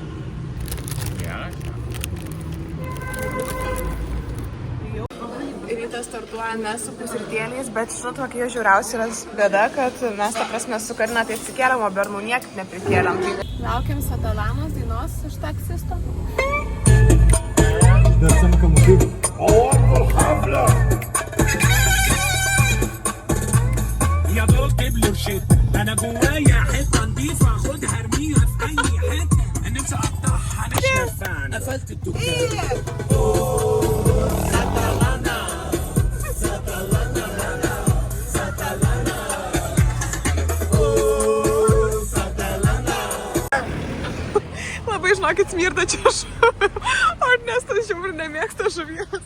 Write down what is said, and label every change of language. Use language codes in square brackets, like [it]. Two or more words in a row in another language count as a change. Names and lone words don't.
[lt] Geras. Ir rytą startuojame su pusrytėliais, bet žinot, kokia žiauriausia yra bėda, kad mes, ta prasme, su Karina tai atsikėlėm, o bernų niekaip neprikėlėm. Laukiam Satalanos dainos iš taksisto. [ar] يا دول قبل وشيت انا جوايا حته نضيفه خدها ارميها في اي حته نفسي اقطعها نشفه انا قفلت الدكان [lt] Labai, žinokit, smirda čia žuviu. O Ernestas žiūri nemėgsta žuvies.